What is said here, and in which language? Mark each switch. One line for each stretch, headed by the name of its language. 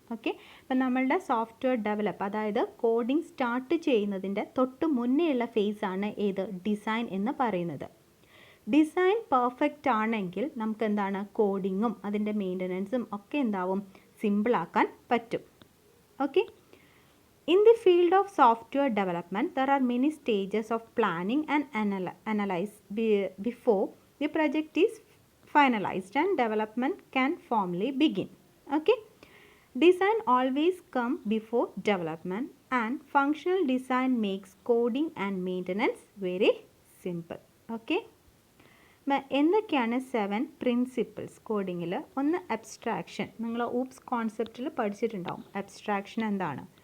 Malayalam: Okay, അപ്പം നമ്മളുടെ software develop, അതായത് കോഡിംഗ് സ്റ്റാർട്ട് ചെയ്യുന്നതിൻ്റെ തൊട്ട് മുന്നേയുള്ള ഫേസാണ് ഏത്, ഡിസൈൻ എന്ന് പറയുന്നത്. ഡിസൈൻ പെർഫെക്റ്റ് ആണെങ്കിൽ നമുക്ക് എന്താണ്, കോഡിങ്ങും അതിൻ്റെ മെയിൻ്റനൻസും ഒക്കെ എന്താവും, സിമ്പിളാക്കാൻ പറ്റും.
English: Okay, in the field of software development, there are many stages of planning and analyze before the project is finalized and development can formally begin. Okay, design always come before development, and functional design makes coding and maintenance very simple.
Malayalam: Okay, എന്തൊക്കെയാണ് 7 principles കോഡിങ്ങിൽ? ഒന്ന് abstraction, നിങ്ങൾ oops കോൺസെപ്റ്റിൽ പഠിച്ചിട്ടുണ്ടാവും. Abstraction എന്താണ്?